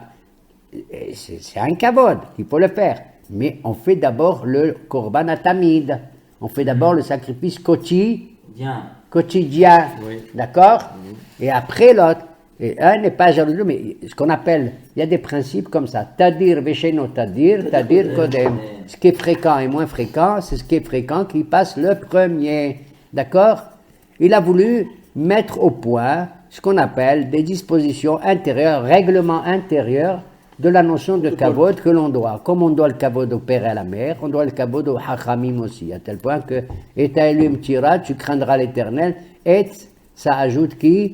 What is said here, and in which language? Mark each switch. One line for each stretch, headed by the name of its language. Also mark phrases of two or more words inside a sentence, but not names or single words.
French: C'est un kavod, il faut le faire. Mais on fait d'abord le
Hebrew: קרבן התמיד.
French: On fait d'abord le sacrifice quotidien. Oui. D'accord? Et après l'autre. Et un n'est pas jaloux, mais ce qu'on appelle, il y a des principes comme ça.
Hebrew: תדיר ושאינו תדיר קודם.
French: Ce qui est fréquent et moins fréquent, c'est ce qui est fréquent qui passe le premier. D'accord? Il a voulu mettre au point ce qu'on appelle des dispositions intérieures, règlements intérieurs de la notion de kavod que l'on doit. Comme on doit le kavod au père et à la mère, on doit le kavod au hachamim aussi, à tel point que «
Hebrew: את תאלום תירא,
French: tu craindras l'éternel » et ça ajoute qui?